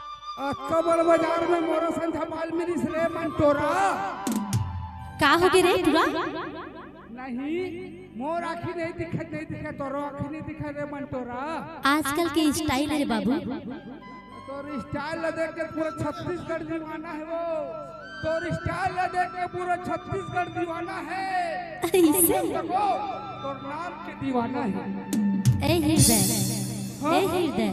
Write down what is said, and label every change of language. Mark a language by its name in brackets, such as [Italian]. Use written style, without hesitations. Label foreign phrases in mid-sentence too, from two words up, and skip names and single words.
[Chhattisgarhi] कबड़ बाजार में मोरा संझा बाल मेरी रे मंटोरा का हो गए रे तुरा? नहीं मोर आँखी नहीं दिखा तोरो आँखी नहीं दिखा रे मंटोरा। आजकल के स्टाइल है बाबू। तोर स्टाइल देख के पूरा छत्तीसगढ़ दीवाना है वो। तोर स्टाइल देख के पूरा छत्तीसगढ़ दीवाना है। ऐसे तोर नाम के दीवाना है। ए हृदय, ए हृदय,